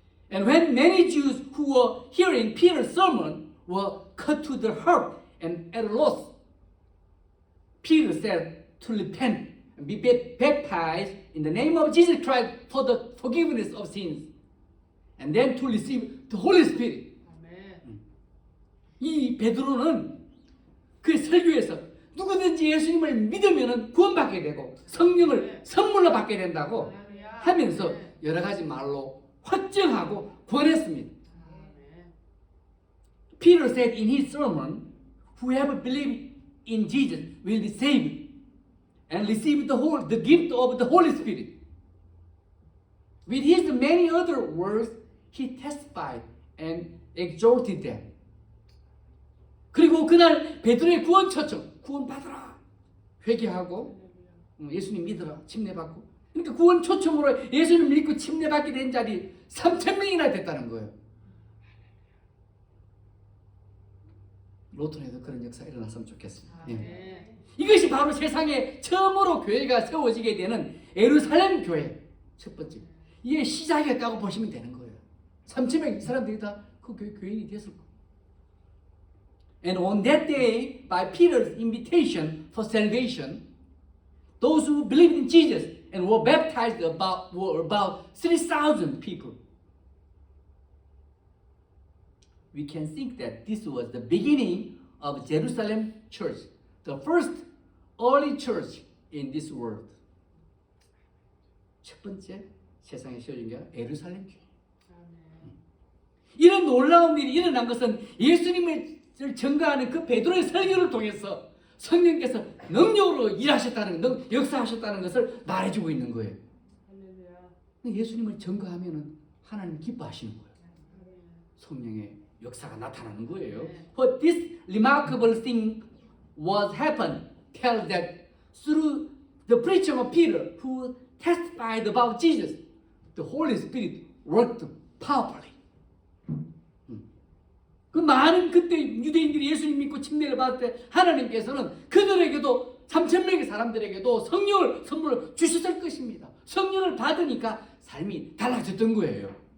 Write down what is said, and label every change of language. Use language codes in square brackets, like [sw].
[en] And when many Jews who were hearing Peter's sermon were cut to the heart and at a loss, Peter said to repent and be baptized in the name of Jesus Christ for the forgiveness of sins, and then to receive the Holy Spirit. [ko] 이 베드로는 그 설교에서 누구든지 예수님을 믿으면 구원받게 되고 성령을 선물로 받게 된다고 하면서 여러 가지 말로 확증하고 권했습니다. [en] Peter said in his sermon, whoever believes in Jesus will be saved and receive the gift of the Holy Spirit. With his many other words, he testified and exhorted them. [ko] 그리고 그날 베드로의 구원 초청, 구원 받으라, 회개하고 예수님 믿으라, 침례 받고 그러니까 구원 초청으로 예수를 믿고 침례받게 된 자리 3,000명이나 됐다는 거예요. 로톤에도 그런 역사가 일어났으면 좋겠습니다. 예. 이것이 바로 세상에 처음으로 교회가 세워지게 되는 예루살렘 교회 첫 번째. 이게 시작이었다고 보시면 되는 거예요. 3,000명 이 사람들이 다 그 교인이 됐을 거예요. [en] And on that day, by Peter's invitation for salvation, those who believed in Jesus and were baptized were about 3,000 people. We can think that this was the beginning of Jerusalem church, the first early church in this world. [ko] 첫 번째 세상에 세워진 게 예루살렘 교회. 이런 놀라운 일이 일어난 것은 예수님을 증거하는 그 베드로의 설교를 통해서 성령께서 능력으로 일하셨다는, 역사하셨다는 것을 말해주고 있는 거예요. 예수님을 증거하면 하나님 기뻐하시는 거예요. 성령의 역사가 나타나는 거예요. [en] But this remarkable thing was happened tells that through the preaching of Peter, who testified about Jesus, the Holy Spirit worked powerfully. [ko] 그 많은 그때 유대인들이 예수님 믿고 침례를 받을 때 하나님께서는 그들에게도 3,000명의 사람들에게도 성령을 선물로 주셨을 것입니다. 성령을 받으니까 삶이 달라졌던 거예요.